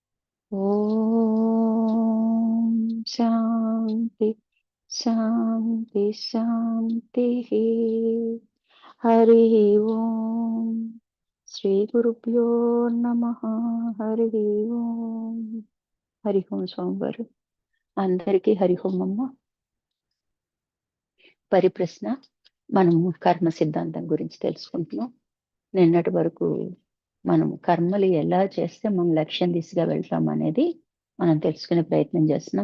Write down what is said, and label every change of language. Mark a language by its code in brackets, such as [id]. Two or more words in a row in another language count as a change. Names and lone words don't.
[sa] ॐ शान्ति शान्ति शान्तिः। हरिः ओम् श्रीगुरुभ्यो नमः। हरिः ओम् हरि ओम् [te] స్వామివారు అందరికీ హరి ఓం అమ్మ. పరిప్రశ్న, మనము కర్మ సిద్ధాంతం గురించి తెలుసుకుంటున్నాం. నిన్నటి వరకు మనం కర్మలు ఎలా చేస్తే మనం లక్ష్యం దిశగా వెళ్తాం అనేది మనం తెలుసుకునే ప్రయత్నం చేస్తున్నాం.